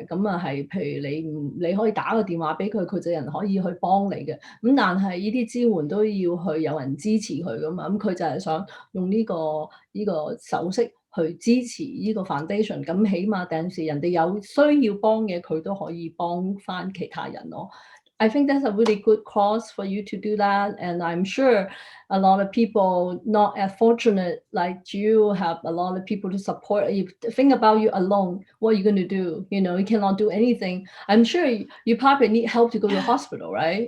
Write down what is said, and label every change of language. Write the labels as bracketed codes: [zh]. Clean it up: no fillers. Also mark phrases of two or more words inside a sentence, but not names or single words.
[yue] 咁啊係，譬如你可以打個電話俾佢，佢就有人可以去幫你嘅。咁但係呢啲支援都要去有人支持佢噶嘛。咁佢就係想用呢個手飾去支持呢個 foundation，咁起碼第時人哋有需要幫嘅，佢都可以幫翻其他人咯。 [en] I think that's a really good cause for you to do that, and I'm sure a lot of people not as fortunate like you have a lot of people to support. If think about you alone, what are you going to do? You know, you cannot do anything. I'm sure you probably need help to go to the hospital, right?